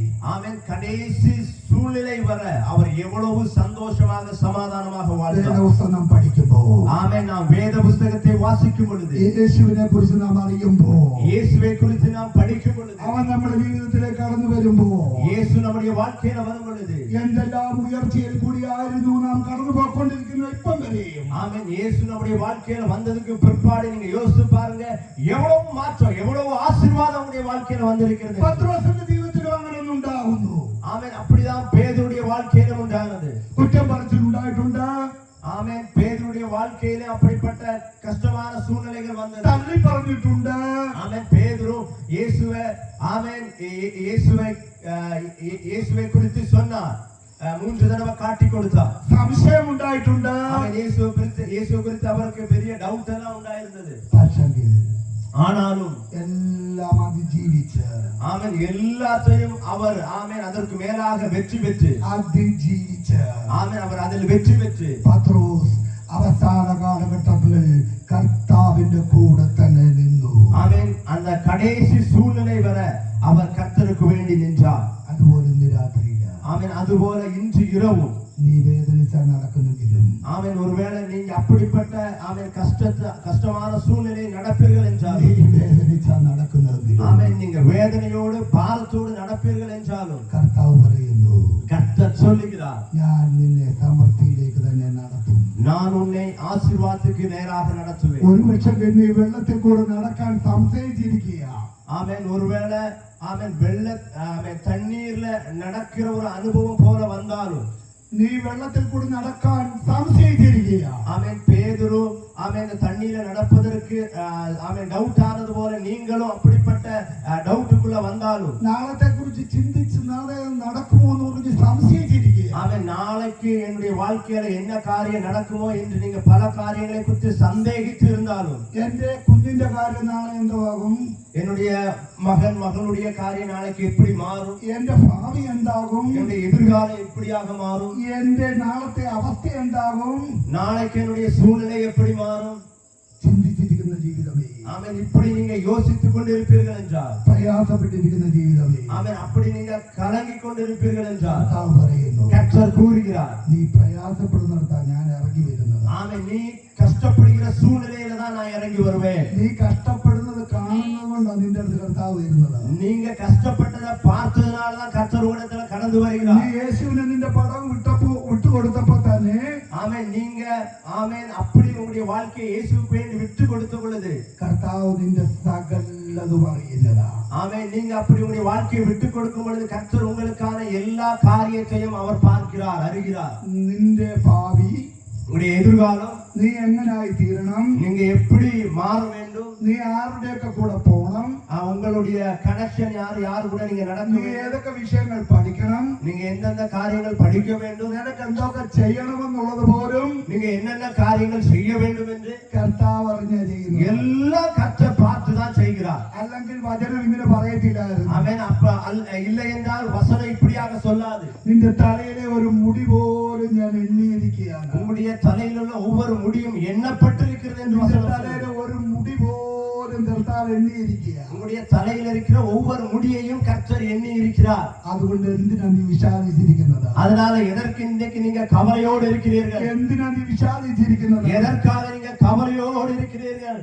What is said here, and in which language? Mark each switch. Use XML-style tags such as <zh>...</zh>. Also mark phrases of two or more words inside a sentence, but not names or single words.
<ta>ஆமென், கடைசி சூழ்நிலை வர அவர் எவ்வளவு சந்தோஷமாக சமாதானமாக வாழ்ந்தார்.</ta> <ml>ദിവസം നാം പഠിക്കുമ്പോ,</ml> <ta>ஆமென், நாம் வேத புத்தகத்தை வாசிக்கும் பொழுது,</ta> <ml>യേശുവിനെ കുറിച്ച് നാം അറിയുമ്പോ,</ml> <ta>இயேசுவை குறித்து நாம் படிக்கும் பொழுது,</ta> <ml>അവൻ നമ്മുടെ ജീവിതത്തിലേക്ക് കടന്നു വരുമ്പോ,</ml> <ta>இயேசு நம்முடைய வாழ்க்கையில வரும் பொழுது</ta> <ml>എന്തെല്ലാം ഉയർച്ചയിൽ കൂടിയായിരുന്നു നാം കടന്നു പോയിക്കൊണ്ടിരിക്കുന്ന ഇപ്പം വരെയും.</ml> <ta>ஆமென், இயேசு நம்முடைய வாழ்க்கையில வந்ததுக்கு பிற்பாடு நீங்க யோசிச்சு பாருங்க, எவ்வளவு மாற்றம், எவ்வளவு ஆசீர்வாதம் உங்களுடைய வாழ்க்கையில வந்திருக்கிறது.</ta> <ml>പത്രോസിന്റെ ജീവിതത്തിലും അങ്ങനെ ഉണ്ടാകുന്നു.</ml> <ta>ஆமென், அப்படிதான் பேதுருடைய வாழ்க்கையில உண்டானது.</ta> <ml>കുറ്റം പറച്ചിലുണ്ടായിട്ടുണ്ട്.</ml> <ta>ஆமென், பேதுருடைய வாழ்க்கையில அப்படிப்பட்ட கஷ்டமான சூழ்நிலைகள் வந்தது.</ta> <ml>തള്ളി പറഞ്ഞിട്ടുണ്ട്.</ml> <ta>ஆமென், பேதுரு இயேசுவை, ஆமென், இயேசுவை குறித்து சொன்னார். 3 தடவை காட்டி கொடுத்தார்.</ta> <ml>സംശയം ഉണ്ടായിട്ടുണ്ട്.</ml> <ta>ஆமென், இயேசுவை குறித்து அவருக்கு பெரிய டவுட் எல்லாம் உண்டாயிருந்தது.</ta> <ml>പക്ഷെങ്കിൽ</ml> <ta>ஆனாலும்</ta> <ml>എല്ലാം അതിജീവിച്ച്,</ml> <ta>ஆமென், எல்லாத்தையும் அவர், ஆமென், அதற்கு மேலாக வெற்றி பெற்று,</ta> <ml>അതിജീവിച്ച്</ml> <ta>ஆமென், அவர் அதில் வெற்றி பெற்று</ta> <ml>പത്രോസ് അവസാന കാലഘട്ടത്തിൽ കർത്താവിന്റെ കൂടെ തന്നെ നിന്നു.</ml> <ta>ஆமென், அந்த கடைசி சூழ்நிலை வர அவர் கர்த்தருக்கு வேண்டி நின்றார்.</ta> <ml>അതുപോലെ ഇന്ന് രാത്രിയില്ല,</ml> <ta>ஆமென், அதுபோல இன்று இரவும்</ta> <ml>നീ വേദനിച്ചാൽ നടക്കുന്നെങ്കിലും,</ml> <ta>ஆமென், ஒருவேளை நீங்க அப்படிப்பட்ட, ஆமென், கஷ்டமான சூழ்நிலை நடப்பீர்கள் என்றால்,</ta> <ml>നീ വേദനിച്ചാൽ നടക്കുന്നതെങ്കിലും,</ml> <ta>ஆமென், நீங்க வேதனையோடு பாரத்தோடு நடப்பீர்கள் என்றாலும்</ta> <ml>കർത്താവ് പറയുന്നു,</ml> <ta>கர்த்தர் சொல்லுகிறார்,</ta> <ml>ഞാൻ നിന്നെ സമൃദ്ധിയിലേക്ക് തന്നെ നടത്തും.</ml> <ta>நான் உன்னை ஆசீர்வாதத்துக்கு நேராக நடத்துவேன்.</ta> <ml>ഒരു പക്ഷേ നീ വെള്ളത്തിൽ കൂടെ നടക്കാൻ സംശയിച്ചിരിക്കുക.</ml> <ta>ஆமென், ஒருவேளை, ஆமென், ஆமென், தண்ணீர்ல நடக்கிற ஒரு அனுபவம் போல வந்தாலும்,</ta> <ml>നീ വെള്ളത്തിൽ കൂടി നടക്കാൻ സംശയിച്ചിരിക്കുക.</ml> <ta>ஆமென், பேதுரு, ஆமென், தண்ணீர்ல நடப்பதற்கு, ஆமென், டவுட் ஆனது போல நீங்களும் அப்படிப்பட்ட டவுட்டுக்குள்ள வந்தாலும்,</ta> <ml>നാളത്തെ കുറിച്ച് ചിന്തിച്ച് നാളെ നടക്കുമോ എന്ന് പറഞ്ഞ് സംശയിച്ചിരിക്കുക.</ml> <ta>ஆமென், நாளைக்கு என்னுடைய வாழ்க்கையில என்ன காரியம் நடக்குமோ என்று நீங்க பல காரியங்களை குறித்து சந்தேகித்து இருந்தாலும்,</ta> <ml>എന്റെ കുഞ്ഞിന്റെ കാര്യം നാളെ എന്താകും,</ml> <ta>என்னுடைய மகளுடைய காரியம் நாளைக்கு எப்படி மாறும்,</ta> <ml>എന്റെ ഭാവി എന്താകും,</ml> <ta>என்னுடைய எதிர்காலம் எப்படியாக மாறும்,</ta> <ml>എന്റെ നാളത്തെ അവസ്ഥ എന്താകും,</ml> <ta>நாளைக்கு என்னுடைய சூழ்நிலை எப்படி மாறும்,</ta> <ml>ചിന്തിച്ചിരിക്കുന്ന ജീവിതമേ,</ml> <ta>ஆமென், இப்படி நீங்க யோசித்துக் கொண்டிருப்பீர்கள் என்றால்,</ta> <ml>പ്രയാസപ്പെട്ടിരിക്കുന്ന ജീവിതമേ,</ml> <ta>ஆமென், அப்படி நீங்க கலங்கிக் கொண்டிருப்பீர்கள் என்றால்,</ta> <ml>കർത്താവ് പറയുന്നു,</ml> <ta>கர்த்தர் கூறுகிறார்,</ta> <ml>നീ പ്രയാസപ്പെടുന്നിടത്താ ഞാൻ ഇറങ്ങി വരുന്നത്.</ml> <ta>ஆமென், நீ கஷ்டப்படுகிற சூழ்நிலையில தான் நான் இறங்கி வருவேன்.</ta> <ml>നീ കഷ്ടപ്പെടുന്നത് കാണുന്നത് കൊണ്ടാണ് നിന്റെ അടുത്ത് കർത്താവ് വരുന്നത്.</ml> <ta>நீங்க கஷ்டப்பட்டதை பார்த்ததுனாலதான் கர்த்தர் உலகத்துல கடந்து</ta> <ml>നീ</ml> <ta>வருகிறார்.</ta> <ml>യേശുവിനെ നിന്റെ പടം വിട്ടുകൊടുത്തപ്പോ തന്നെ,</ml> <ta>ஆமென், நீங்க, ஆமென், அப்படி உங்களுடைய வாழ்க்கையை இயேசுவுக்கு வேண்டி விட்டு கொடுத்த பொழுது</ta> <ml>കർത്താവ് നിന്റെ സകലതും അറിയുന്നതാ.</ml> <ta>ஆமென், நீங்க அப்படி உங்களுடைய வாழ்க்கையை விட்டு கொடுக்கும் பொழுது கர்த்தர் உங்களுக்கான எல்லா காரியத்தையும் அவர் பார்க்கிறார், அறிகிறார்.</ta> <ml>നിന്റെ ഭാവി,</ml> <ta>உங்களுடைய எதிர்காலம்,</ta> <ml>നീ എങ്ങനായി തീരണം,</ml> <ta>நீங்க எப்படி மாற வேண்டும்,</ta> <ml>നീ ആരുടെയൊക്കെ കൂടെ പോകണം,</ml> <ta>உங்களுடைய கனெக்ஷன் யாரு கூட நீங்க</ta> <ml>നീ</ml> <ta>நடக்க</ta> <ml>ഏതൊക്കെ വിഷയങ്ങൾ പഠിക്കണം,</ml> <ta>நீங்க எந்தெந்த காரியங்கள் படிக்க வேண்டும்,</ta> <ml>നിനക്ക് എന്തൊക്കെ ചെയ്യണമെന്നുള്ളത് പോലും</ml> <ta>நீங்க என்னென்ன காரியங்கள் செய்ய வேண்டும் என்று</ta> <ml>കർത്താവ് അറിഞ്ഞാ ചെയ്യുന്നു.</ml> <ta>எல்லாம் கர்த்தர் பார்த்து தான் செய்கிறார்.</ta> <ml>അല്ലെങ്കിൽ വചനം ഇങ്ങനെ പറയത്തില്ലായിരുന്നു.</ml> <ta>அவன் அப்ப இல்லை என்றால் வசனம் இப்படியாக சொல்லாது.</ta> <ml>നിന്റെ തലയിലെ ഒരു മുടി പോലും ഞാൻ എണ്ണിയിരിക്കുകയാണ്.</ml> <ta>உங்களுடைய தலையில் உள்ள ஒவ்வொரு முடியும் எண்ணப்பட்டிருக்கிறது என்று வசனம்</ta> <ml>തലയിലെ ഒരു മുടി പോലും കർത്താവ് എണ്ണിയിരിക്കുകയാണ്.</ml> <ta>உங்களுடைய தலையில் இருக்கிற ஒவ்வொரு முடியையும் கர்த்தர் எண்ணி இருக்கிறார்.</ta> <ml>അതുകൊണ്ട് എന്തിനാ നീ വിഷാദിച്ചിരിക്കുന്നത്?</ml> <ta>அதனால எதற்கு இன்றைக்கு நீங்க கவலையோடு இருக்கிறீர்கள்?</ta> <ml>എന്തിനാ നീ വിഷാദിച്ചിരിക്കുന്നത്?</ml> <ta>எதற்காக நீங்க கவலையோடு இருக்கிறீர்கள்?</ta>